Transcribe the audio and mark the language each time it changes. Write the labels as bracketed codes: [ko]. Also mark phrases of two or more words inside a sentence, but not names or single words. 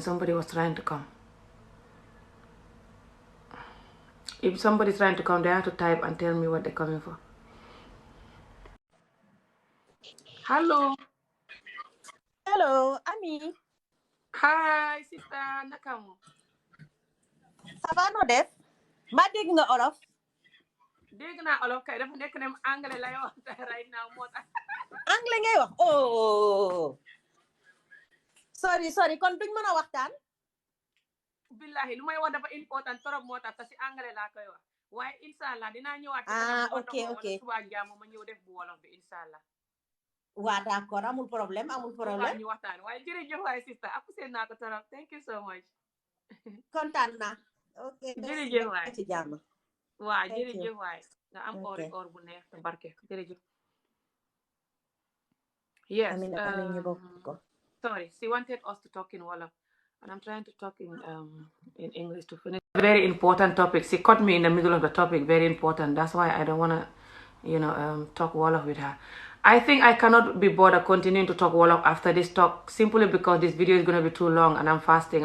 [en] Somebody was trying to come. If somebody's trying to come, they have to type and tell me what they're coming for. Hello. Hello, Ami. Hi, sister. Nakamu. [fr] Ça va [wo] no def? Ma dégg nga olof? Dégg naa olof kay dafa nekk ne anglais lay wax [en] right now [wo] moo tax. Anglais ngay wax? Oh. Sorry, kon duñ mën a waxtaan? Billahi lu may wax dafa [fr] important trop [wo] moo tax te si anglais laa koy wax. Waaye inshallah dinaa ñëwaat. [en] Ok. [wo] Suba jàmm ma ñëw def bu wolof bi inshallah. Waa d'accord, amul problème. Ñu waxtaan waaye jërëjëf waay sister apprécié naa ko trop. [en] Thank you so much. [wo] Kontaan naa. Ok. Jërëjëf waay. Ci jàmm. Waa jërëjëf waay. Nga am or bu neex te barke jërëjëf. [en] Yes. [wo] Amiin ñu bokk ko. [en] Sorry, she wanted us to talk in Wolof, and I'm trying to talk in English to finish. Very important topic. She caught me in the middle of the topic. Very important. That's why I don't want to, talk Wolof with her. I think I cannot be bothered continuing to talk Wolof after this talk, simply because this video is going to be too long, and I'm fasting.